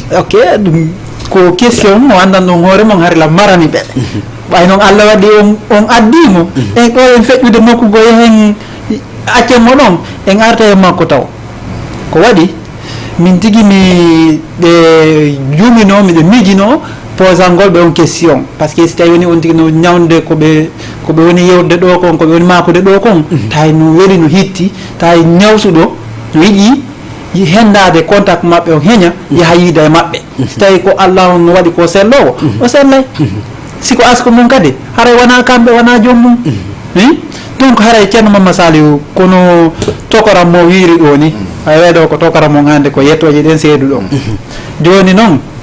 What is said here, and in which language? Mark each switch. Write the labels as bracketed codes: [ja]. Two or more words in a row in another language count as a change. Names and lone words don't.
[ff] ok ɗum ko question mo andan ɗon hoore mon harila marani ɓe ɓay noon Allah waɗi on addimo e ɗo en feƴƴude makko go hen accemo ɗon en arta e makko taw ko waɗi min tigi mi ɓe jumino miɗe miijino posangol ɓe on question [fr] par ce que [ff] si tawi woni on tigi no ñawde koɓe woni yewde ɗo kon koɓe woni makude ɗo kon tawi no weeli no hitti tawi ñawsuɗo no yiɗi hendade contact mabɓe o heeña yaha yiida e mabɓe si tawi ko Allah on no waɗi ko sellowo o sellay siko asko mum kadi haray wona kamɓe wona jommum donc haray ceerno mamma saliou kono tokoram mo wiiri ɗo ni a weeɗo ko tokoram mo hande ko yettoje ɗen seedu ɗon joni noon